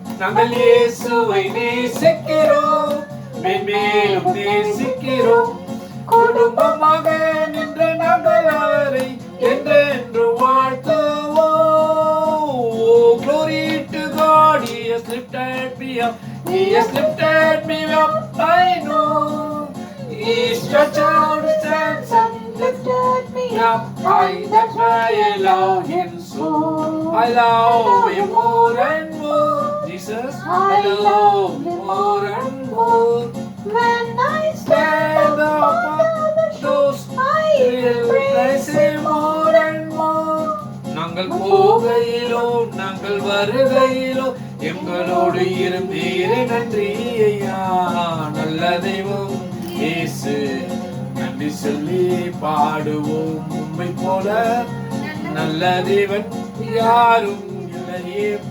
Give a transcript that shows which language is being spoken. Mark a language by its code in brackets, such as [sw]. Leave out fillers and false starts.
[ta] நாங்கள் இயேசுவை நேசிக்கிறோம், மேலும் நேசிக்கிறோம். குடும்பமாக நின்று நாங்கள் அவரை என்றென்று வாழ்த்துவோம். [en] Glory to God, He has lifted me up. He has lifted me up, I know. He stretched out His hands and lifted me up. That's why I love Him so. I love Him more and more. Jesus, I love Him more and more. When I stand upon the shores, I will praise Him more and more. [ta] நாங்கள் போகையிலோ நாங்கள் வருகையிலோ எங்களோடு இருந்தீரே. நன்றி ஐயா. நல்ல தெய்வம் இயேசு, நன்றி சொல்லி பாடுவோம். உம்மை போல நல்ல தேவன் யாரும் இல்லையே.